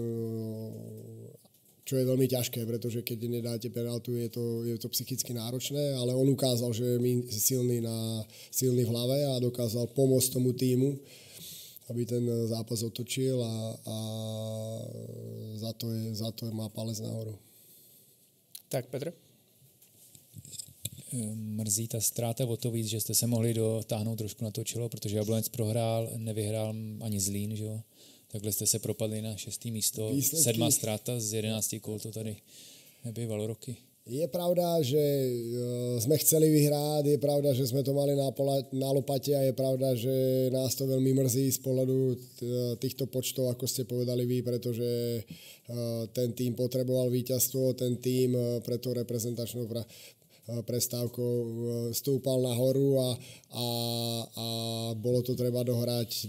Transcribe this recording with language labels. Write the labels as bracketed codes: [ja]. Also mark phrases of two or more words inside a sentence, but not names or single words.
[sk] čo je veľmi ťažké, pretože keď nedáte penaltu, je to psychicky náročné, ale on ukázal, že je silný v hlave a dokázal pomôcť tomu týmu, aby ten zápas otočil a za to má palec nahoru. [cs] Tak, Petr? mrzí ta ztráta o to víc, že jste se mohli dotáhnout trošku na to čelo, protože Jablonec prohrál, nevyhrál ani Zlín, že jo? Takhle jste se propadli na 6. místo, výsledky. 7. ztráta z 11 kol, to tady nebývalo roky. [sk] Je pravda, že sme chceli vyhrať, je pravda, že sme to mali na lopate a je pravda, že nás to veľmi mrzí z pohľadu týchto počtov, ako ste povedali vy, pretože ten tím potreboval víťazstvo, ten tím pre to reprezentačnou prestávkou stúpal nahoru a bolo to treba dohrať.